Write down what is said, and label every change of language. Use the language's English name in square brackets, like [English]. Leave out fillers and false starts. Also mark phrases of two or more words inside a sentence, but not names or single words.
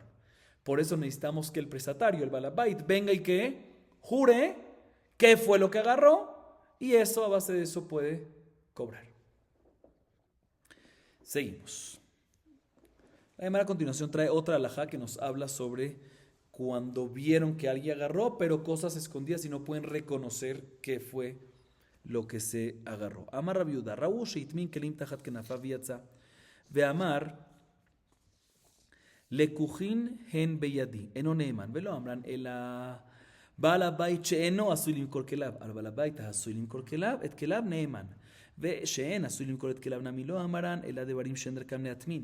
[Spanish] Por eso necesitamos que el prestatario, el balabait, venga y que jure qué fue lo que agarró, y eso, a base de eso, puede cobrar. Seguimos. La Gemara a continuación trae otra alajá que nos habla sobre cuando vieron que alguien agarró, pero cosas escondidas y no pueden reconocer qué fue lo que se agarró. [Hebrew] אמר רבי יהודה, ראו שהטמין כלים תחת כנפיו ויצא, ואמר לקוחין הן בידי, אינו נאמן, ולא אמרן, אלא בעל הבית שאינו עשוי למכור כליו, על בעל הבית העשוי למכור כליו, את כליו נאמן. ושאין עשוי למכור את כליו נמי לא אמרן, אלא דברים שאין דרכם להטמין.